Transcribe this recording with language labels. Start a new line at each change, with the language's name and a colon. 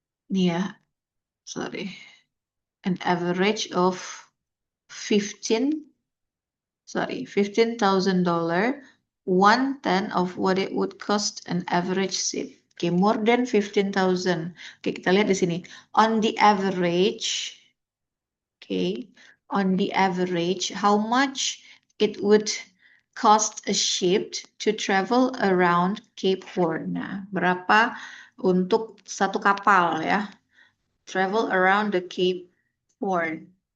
English: Nih, ya, sorry. An average of $15,000, 1/10 of what it would cost an average ship. Okay, more than 15,000. Okay,
Indonesian: kita lihat di sini.
English: On the average, okay, on the average, how much it would cost a ship to travel around Cape Horn.
Indonesian: Nah, berapa untuk satu kapal, ya?
English: Travel around the Cape Horn.